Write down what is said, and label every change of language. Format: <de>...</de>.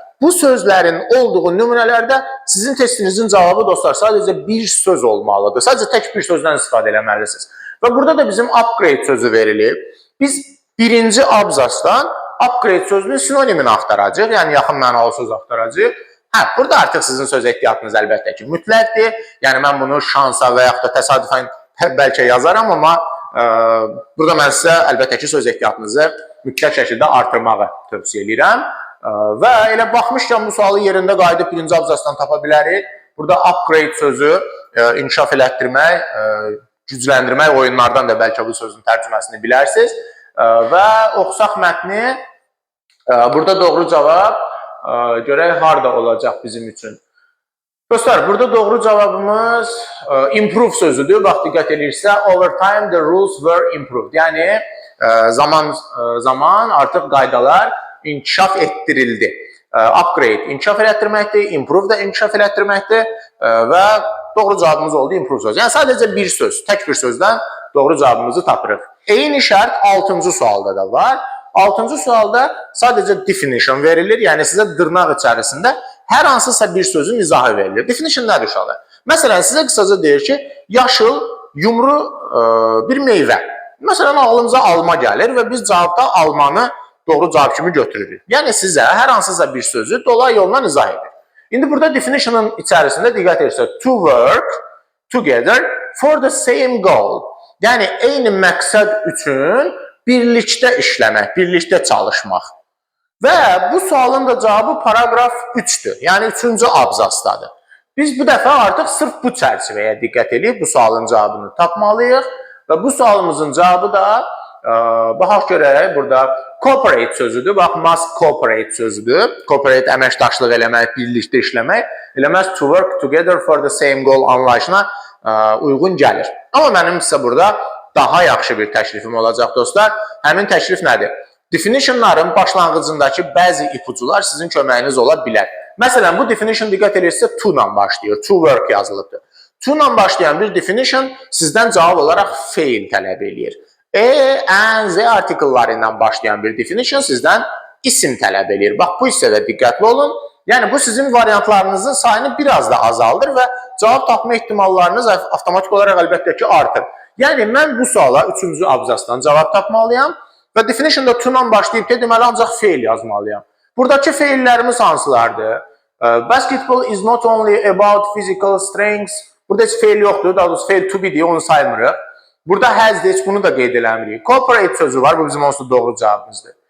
<az>Bu sözlərin olduğu nümunələrdə sizin testinizin cavabı, dostlar, sadəcə bir söz olmalıdır. Sadəcə tək bir sözdən istifadə eləməlisiniz. Və burada da bizim upgrade sözü verilib. Biz birinci abzasdan upgrade sözünün sinonimini axtaracaq, yəni yaxın mənalı söz axtaracaq. Burada artıq sizin söz ehtiyatınız əlbəttə ki, mütləqdir. Yəni, mən bunu şansa və yaxud da təsadüfən bəlkə yazaram, amma burada mən sizə əlbəttə ki, söz ehtiyatınızı mütləq şəkildə artırmağı tövsiyə edirəm. Və elə baxmışkən bu sualı yerində qayıdıb birinci abzasdan tapa bilərik. Burada upgrade sözü inkişaf elətdirmək, gücləndirmək oyunlardan da bəlkə bu sözün tərcüməsini bilərsiniz. Və oxusaq mətni, burada doğru cavab görək harada olacaq bizim üçün. Dostlar, burada doğru cavabımız improve sözüdür. Bax, diqqət edirsə,</az> <en>over time the rules were improved.</en> <az>Yəni, zaman artıq qaydalar inkişaf etdirildi. Upgrade inkişaf elətdirməkdir, improve da inkişaf elətdirməkdir və doğru cavabımız oldu improve sözü. Yəni, sadəcə bir söz, tək bir sözdən doğru cavabımızı tapırıq. Eyni şərt 6-cı sualda da var. 6-cı sualda sadəcə definition verilir, yəni sizə dırnaq içərisində hər hansısa bir sözün izahı verilir. Definition nədir uşaqlar? Məsələn, sizə qısaca deyir ki, yaşıl, yumru bir meyvə. Məsələn, ağlımıza alma gəlir və biz cavabda almanı doğru cavab kimi götürürük. Yəni, sizə hər hansısa bir sözü dolay yolla izah edir. İndi burada definition'ın içərisində diqqət edirsək,</az> <en>to work together for the same goal.</en> <az>Yəni, eyni məqsəd üçün birlikdə işləmək, birlikdə çalışmaq. Və bu sualın da cavabı paragraf 3-dür. Yəni, 3-cü abzasdadır. Biz bu dəfə artıq sırf bu çərçivəyə diqqət edib bu sualın cavabını tapmalıyıq. Və bu sualımızın cavabı da, baxaq görək, burada cooperate sözüdür. Bax, must cooperate sözüdür. Cooperate əməkdaşlıq eləmək, birlikdə işləmək. Eləməz</az> <en>to work together for the same goal</en> <az>anlayışına uyğun gəlir. Amma mənim sizə burada daha yaxşı bir təklifim olacaq, dostlar. Həmin təklif nədir? Definitionların başlanğıcındakı bəzi ipucular sizin köməyiniz ola bilər. Məsələn, bu definition diqqət edirsə to ilə başlayır, to work yazılıbdır. To ilə başlayan bir definition sizdən cavab olaraq fail tələb edir. And, Z artikelları ilə başlayan bir definition sizdən isim tələb edir. Bax, bu hissədə diqqətli olun. Yəni, bu sizin variantlarınızın sayını biraz da azaldır və cavab tapma ehtimallarınız avtomatik olaraq əlbəttə ki, artır. Yəni, mən bu suala 3-cü abzasdan cavab tapmalıyam və definitionda to-la başlayıb deməli, ancaq fail yazmalıyam. Buradakı faillərimiz hansılardır?</az> <en>Basketball is not only about physical strengths.</en> <az>Burada heç fail yoxdur, daha doğrusu fail to be deyə onu saymırıq. Burada has-dir, heç bunu da qeyd eləmirik. Cooperate sözü var, bu bizim onsuz doğru cavabımızdır.</az>